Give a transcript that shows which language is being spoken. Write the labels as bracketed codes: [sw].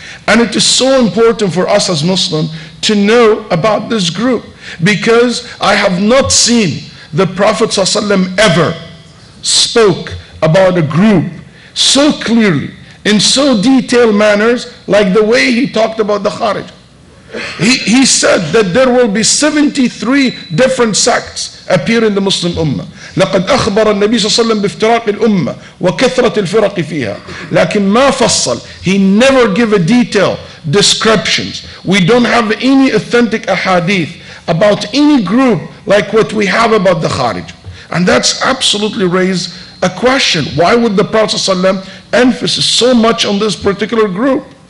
[en] And it is so important for us as Muslims to know about this group, because I have not seen the Prophet ﷺ ever spoke about a group so clearly, in so detailed manners, like the way he talked about the Kharij. He said that there will be 73 different sects appear in the Muslim Ummah. [ar] لقد أخبر النبي صلى الله عليه وسلم بافتراق الأمة وكثرة الفرق فيها. لكن ما فصل. [en] He never gave a detailed descriptions. We don't have any authentic ahadith about any group like what we have about the Kharij. And that's absolutely raised a question. Why would the Prophet ﷺ emphasize so much on this particular group?